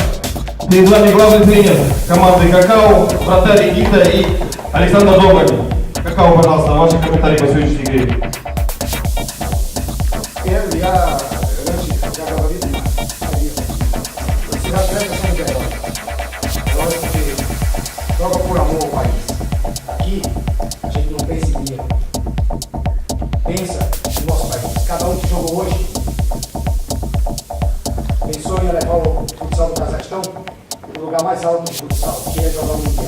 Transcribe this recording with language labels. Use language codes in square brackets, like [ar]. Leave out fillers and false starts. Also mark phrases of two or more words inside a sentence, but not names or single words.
[ru] Перед вами главный тренер команды «Какао», вратарь Никита и Александр Доголь. «Какао», пожалуйста, ваши комментарии по сегодняшней игре. Первый, я говорил, всегда связано с ним. [pt] Eu acho que joga por amor ao país. Aqui, a gente não pensa em dinheiro. Pensa no nosso país. Cada um que jogou hoje pensou em levar o futsal do Cazaquistão para o lugar mais alto do futsal, que é jogar o Mundial.